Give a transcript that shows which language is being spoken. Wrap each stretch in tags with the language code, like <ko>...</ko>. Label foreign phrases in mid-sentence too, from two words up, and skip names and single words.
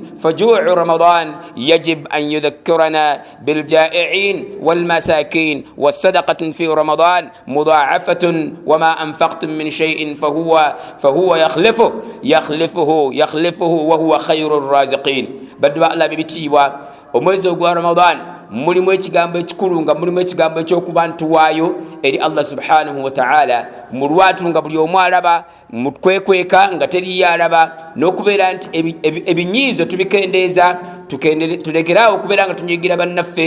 <ar>فجوع رمضان يجب أن يذكرنا بالجائعين والمساكين. والصدقة في رمضان مضاعفة وما أنفقتم من شيء فهو يخلفه وهو خير الرازقين. بدوا الله ببتيوا</ar> <lg>omwezi ogwa Ramadan mulimu ekigambo ekikulu nga mulimu ekigambo ekyokuba ntuwaayo eri Allah</lg> <ar>سبحانه وتعالى</ar> <lg>mu lwatu nga buli omu alaba mukwekweka nga teri yalaba n'okubeera nti ebinyiizo tubikendeeza tulekeraawo okubeera nga tunyigira bannaffe.</lg>